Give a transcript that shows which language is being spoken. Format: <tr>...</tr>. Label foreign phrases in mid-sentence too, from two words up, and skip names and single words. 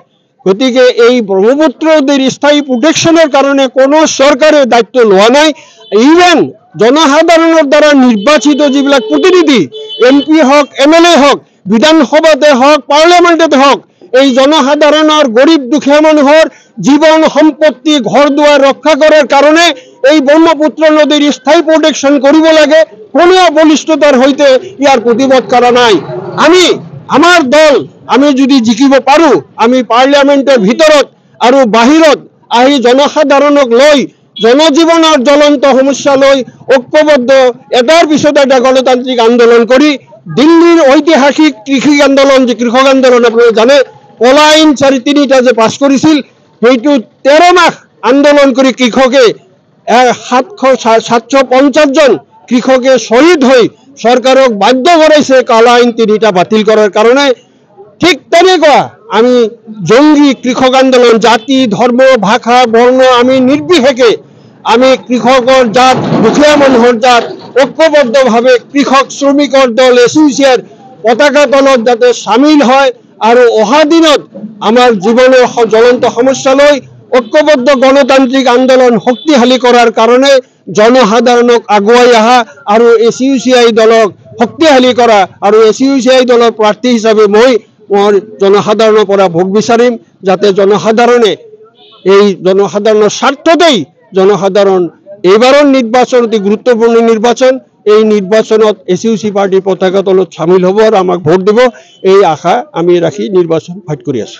<as>গতিকে এই ব্ৰহ্মপুত্ৰ নদীৰ স্থায়ী প্ৰটেকশ্যনৰ কাৰণে কোনো চৰকাৰে দায়িত্ব লোৱা নাই। ইভেন জনসাধাৰণৰ দ্বাৰা নিৰ্বাচিত যিবিলাক প্ৰতিনিধি MP হওক MLA হওক, বিধানসভাতে হওক পাৰ্লিয়ামেণ্টতে হওক, এই জনসাধাৰণৰ গরিব দুখীয়া মানুহৰ জীবন সম্পত্তি</as> <bn>ঘর দুয়ার রক্ষা করার কারণে এই ব্রহ্মপুত্র নদীর স্থায়ী প্রোটেকশন করিব লাগে কোনো বলিষ্ঠতার হইতে ইয়ার প্রতিবাদ করা নাই আমার দল</bn> <as>আমি যদি জিকিব পাৰো</as> <bn>আমি পার্লামেন্টের ভিতরত আর বাহিরত আহি জনসাধারণক লৈ জনজীবনের জ্বলন্ত সমস্যা লৈ ঐক্যবদ্ধ এটার পিছত এটা গণতান্ত্রিক আন্দোলন করি দিল্লির ঐতিহাসিক কৃষি আন্দোলন যে কৃষক আন্দোলন আপনারা জানে কলা আইন 3টা যে পাস করেছিল সেইটো 13 মাস আন্দোলন করে কৃষকে 750 জন কৃষকে শহীদ হয়ে সরকারক বাধ্য করাইছে কলা আইন 3টা বাতিল করার কারণে ঠিক তেনেকুৱা আমি জঙ্গি কৃষক আন্দোলন জাতি ধর্ম ভাষা বর্ণ আমি নির্বিশেষে</bn> <as>আমি কৃষকৰ জাত দুখীয়া মানুহৰ জাত ঐক্যবদ্ধভাৱে কৃষক শ্রমিকৰ দল এসোসিয়েট পতাকা তলত যাতে সামিল হয় আৰু অহা দিনত আমাৰ জীৱনৰ জ্বলন্ত সমস্যা লৈ ঐক্যবদ্ধ গণতান্ত্রিক আন্দোলন</as> <bn>শক্তিশালী করার কারণে জনসাধারণক</bn> <as>আগুৱাই আহা আৰু এসিউসিআই দলক শক্তিশালী করা আৰু এসিউসিআই দলৰ প্ৰাৰ্থী হিচাপে মই জনসাধাৰণৰ পৰা ভোট বিচাৰিম যাতে জনসাধাৰণে এই জনসাধাৰণৰ স্বাৰ্থতেই জনসাধারণ এবাৰৰ নির্বাচন অতি গুরুত্বপূর্ণ নির্বাচন এই নির্বাচনত এসিউসি পার্টি পতাকা তলত সামিল হব আর আমাক ভোট দিব এই আশা আমি রাখি নির্বাচন ফাইট কৰি আছো।</as>